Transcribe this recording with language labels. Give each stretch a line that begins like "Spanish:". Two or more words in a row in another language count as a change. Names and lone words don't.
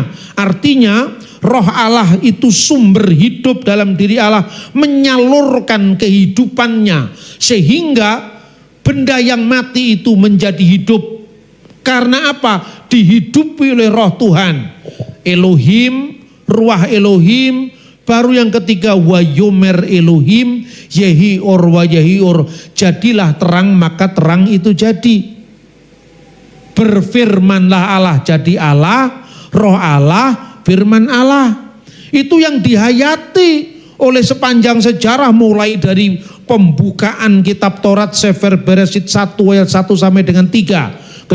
Indonesian: Artinya roh Allah itu sumber hidup dalam diri Allah, menyalurkan kehidupannya sehingga benda yang mati itu menjadi hidup. Karena apa? Dihidupi oleh roh Tuhan.
Hebrew: אלהים, רוח אלהים.
Indonesian: Baru yang ketiga,
Hebrew: ויאמר אלהים יהי אור ויהי אור.
Indonesian: Jadilah terang, maka terang itu jadi. Berfirmanlah Allah, jadi Allah, roh Allah, firman Allah. Itu yang dihayati oleh sepanjang sejarah, mulai dari pembukaan kitab Taurat Sefer Bereshit 1 ayat 1 sampai dengan 3.